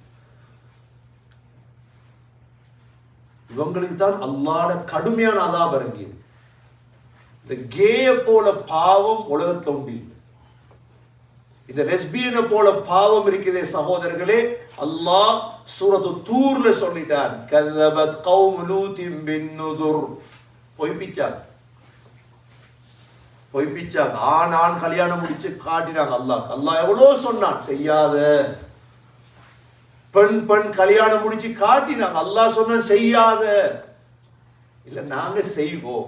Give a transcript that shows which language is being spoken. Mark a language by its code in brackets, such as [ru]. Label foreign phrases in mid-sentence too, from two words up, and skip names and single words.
[ta] இவங்களுக்கு தான் அல்லாஹ்ட கடுமையான அதாப் இறங்கியது. இந்த கேய போல பாவம் உலகத்துல உண்டு. இந்த லெஸ்பியனை போல பாவம் இருக்குதே சகோதரர்களே, அல்லாஹ் சூரத்து தூர்ல சொல்லிட்டான், [ar] கذبت قوم لوط بالنذر. [ta] பொய்ப்பிச்சாங்க. ஆண் கல்யாணம் முடிச்சு காட்டினாங்க. அல்லாஹ் எவ்வளவு சொன்னான், செய்யாத. பெண் கல்யாணம் முடிச்சு காட்டினாங்க. அல்லாஹ் சொன்ன செய்யாத, இல்ல நாங்க செய்வோம்.